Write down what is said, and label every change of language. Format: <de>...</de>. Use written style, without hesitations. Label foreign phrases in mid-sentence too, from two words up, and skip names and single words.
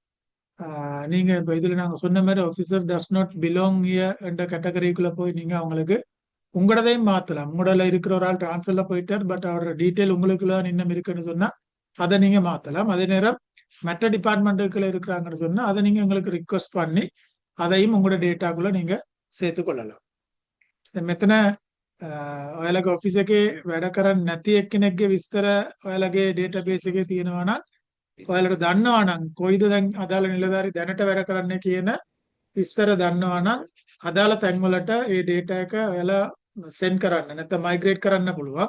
<ta>நீங்க இப்ப இதுல நாங்க சொன்ன மாதிரி</ta> <en>officer does not belong</en> <ta>என்ற கேட்டகரிக்குள்ள போய் நீங்க அவங்களுக்கு உங்களதையும் மாத்தலாம். உங்களோட இருக்கிற ஒரு ஆள் டிரான்ஸ்ஃபர்ல போயிட்டார், பட் அவரோட டீட்டெயில் உங்களுக்குள்ள இன்னும் இருக்குன்னு சொன்னா அதை நீங்க மாத்தலாம். அதே நேரம் மற்ற டிபார்ட்மெண்ட்டுக்குள்ள இருக்கிறாங்கன்னு சொன்னா அதை நீங்க உங்களுக்கு ரிக்வஸ்ட் பண்ணி அதையும் உங்களோட டேட்டாக்குள்ள நீங்க சேர்த்து கொள்ளலாம்.</ta> <si>මෙතන ඔයාලගේ ඔෆිස් එකේ වැඩ කරන්නේ නැති එක්කෙනෙක්ගේ විස්තර ඔයාලගේ ඩේටාබේස් එකේ තියෙනවා නම් ඔයාලට දන්නවා නම් කොයිද දැන් අදාළ නිලධාරි දැනට වැඩ කරන්නේ කියන විස්තර දන්නවා නම් අදාළ තැන්වලට ඒ ඩේටා එක ඔයාලා සෙන්ඩ් කරන්න නැත්නම් මයිග්‍රේට් කරන්න පුළුවන්.</si>